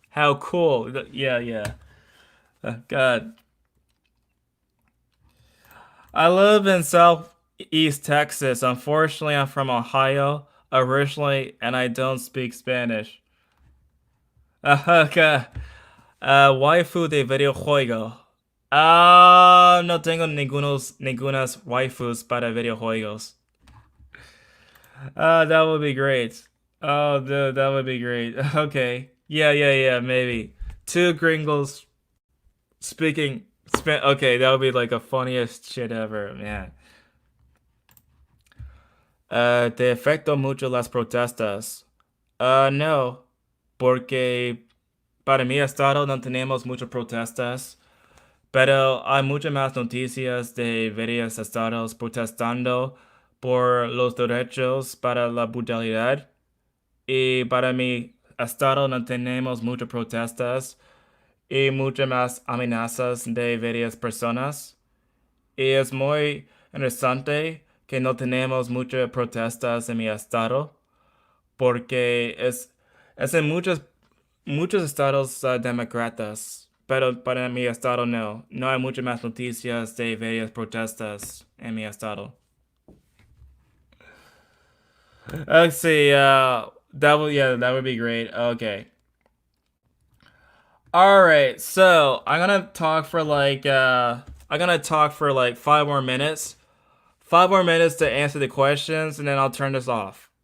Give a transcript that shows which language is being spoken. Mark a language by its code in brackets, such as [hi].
[en] How cool. Yeah, yeah. God. I live in Southeast Texas. Unfortunately, I'm from Ohio originally, and I don't speak Spanish. [es] Okay. Waifu de videojuego. Ah, no tengo ningunas waifus para videojuegos. [en] That would be great. Oh, dude, that would be great. Okay. Yeah, yeah, yeah, maybe. Two gringos speaking okay, that would be like the funniest shit ever, man. [es] Te afecto mucho las protestas. No, porque para mi estado no tenemos muchas protestas, pero hay muchas más noticias de varios estados protestando por los derechos para la brutalidad. Y para mi estado no tenemos muchas protestas y muchas más amenazas de varias personas. Y es muy interesante que no tenemos muchas protestas en mi estado, porque es en muchos estados demócratas, pero para mi estado no. No hay muchas más noticias de varias protestas en mi estado. [en] Let's see, that would be great. Okay. All right, so I'm gonna talk for like 5 more minutes. 5 more minutes to answer the questions, and then I'll turn this off.